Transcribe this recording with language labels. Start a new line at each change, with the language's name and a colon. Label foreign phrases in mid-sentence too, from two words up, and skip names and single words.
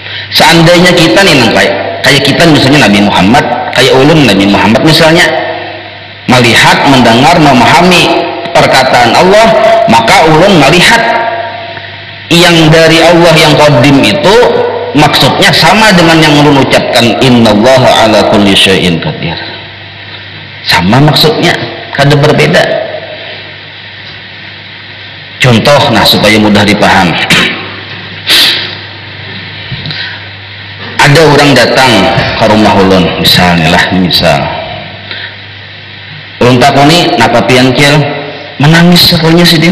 Banjar: Seandainya kita nih kayak kita misalnya Nabi Muhammad, kayak ulun Nabi Muhammad misalnya, melihat, mendengar, memahami perkataan Allah, maka ulun melihat yang dari Allah yang qadim itu maksudnya sama dengan yang ulun ucapkan
Arabic: إن الله على كل شيء قدير.
Banjar: Sama maksudnya, kada berbeda. Contoh, nah supaya mudah dipaham. Ada orang datang ke rumah ulun, misalnya lah, ulun takuni napa pian kieu menangis sakunya sidin.